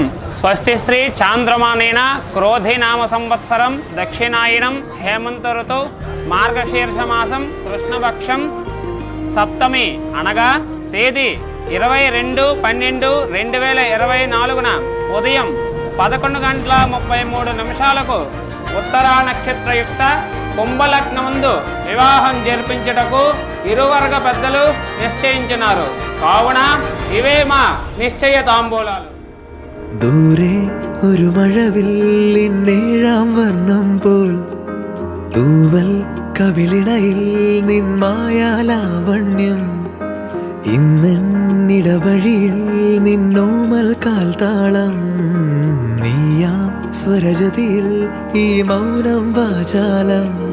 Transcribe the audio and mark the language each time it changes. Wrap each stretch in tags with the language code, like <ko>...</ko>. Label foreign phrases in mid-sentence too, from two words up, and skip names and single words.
<te>స్వస్తి శ్రీ చాంద్రమానేన క్రోధి నామ సంవత్సరం దక్షిణాయనం హేమంత ఋతౌ మార్గశీర్షమాసం కృష్ణపక్షం సప్తమి అనగా తేదీ 22/12/2024 ఉదయం 11:33 ఉత్తరా నక్షత్రయుక్త కుంభలగ్నమందు వివాహం జరిపించుటకు ఇరువర్గ పెద్దలు నిశ్చయించినారు. కావున ఇవే మా నిశ్చయ తాంబూలాలు.</te> <ml>ദൂരെ ഒരു മഴവില്ലിന്നേഴാം വർണ്ണം പോൽ തൂവൽ കവിളിണയിൽ നിന്മായാലാവണ്യം ഇന്നിടവഴിയിൽ നിന്നോമൽ കാൽത്താളം നീയാം സ്വരജതിയിൽ ഈ മൗനം വാചാലം</ml>